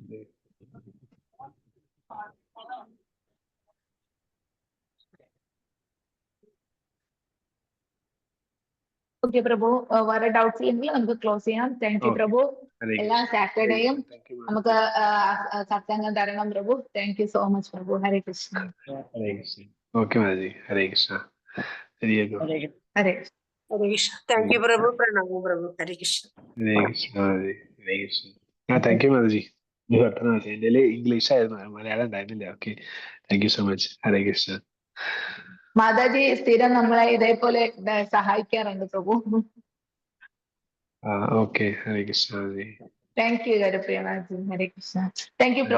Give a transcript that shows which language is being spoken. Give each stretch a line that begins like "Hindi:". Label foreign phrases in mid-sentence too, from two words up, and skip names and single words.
Malayalam: ഓക്കെ പ്രഭു വേറെ ഡൗട്ട്സ് ഇല്ലെങ്കിൽ നമുക്ക് ക്ലോസ് ചെയ്യാം
English: thank you
Malayalam: Okay. പ്രഭു
Hindi: हरे
Malayalam: എല്ലാ
Hindi: कृष्ण।
Malayalam: സാറ്റർഡേയും
English: Thank you,
Malayalam: നമുക്ക് സത്സംഗം തരണം പ്രഭു
English: thank you so much
Malayalam: പ്രഭു ഹരേ കൃഷ്ണ
Hindi: हरे कृष्ण। ओके माता जी, हरे कृष्ण। चलिए तो
Malayalam: ഹരേ ഹരേ കൃഷ്ണ.
English: thank you
Malayalam: പ്രഭു. പ്രണാമം പ്രഭു. ഹരേ കൃഷ്ണ.
Hindi: हरे कृष्ण माता जी, हरे कृष्ण। हाँ,
English: thank you
Hindi: माता जी।
Malayalam: ഇത് പെട്ടെന്ന് എൻ്റെ ഇംഗ്ലീഷ് ആയിരുന്നു, മലയാളം ഉണ്ടായിരുന്നില്ല. ഓക്കെ,
English: thank you so much.
Malayalam: ഹരേ കൃഷ്ണ. മാതാജി സ്ഥിരം നമ്മളെ ഇതേപോലെ സഹായിക്കാറുണ്ട് പ്രഭു ആ ഓക്കെ, ഹരേ കൃഷ്ണ മാതാ ജി.
English: thank you
Malayalam: ഹരപ്രിയ മാതാജി ഹരേ കൃഷ്ണ
English: thank you